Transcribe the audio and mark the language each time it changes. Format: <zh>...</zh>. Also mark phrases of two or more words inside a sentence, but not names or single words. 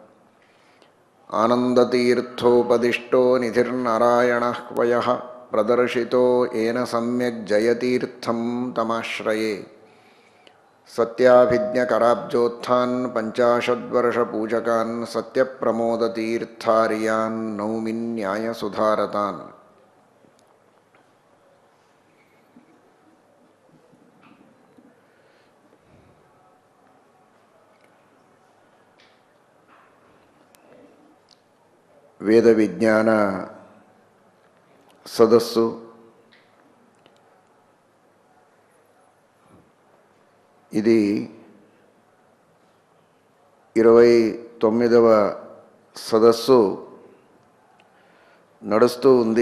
<sa>आनन्दतीर्थोपदिष्टो निधिर्नारायणः वयः प्रदर्शितो येन सम्यक् जयतीर्थं तमाश्रये। सत्याभिज्ञकराब्जोत्थान् पञ्चाशद्वर्षपूजकान् सत्यप्रमोदतीर्थार्यान् नौमि न्यायसुधारतान्।</sa> <te>వేద విజ్ఞాన సదస్సు ఇది 29వ సదస్సు నడుస్తూ ఉంది.</te>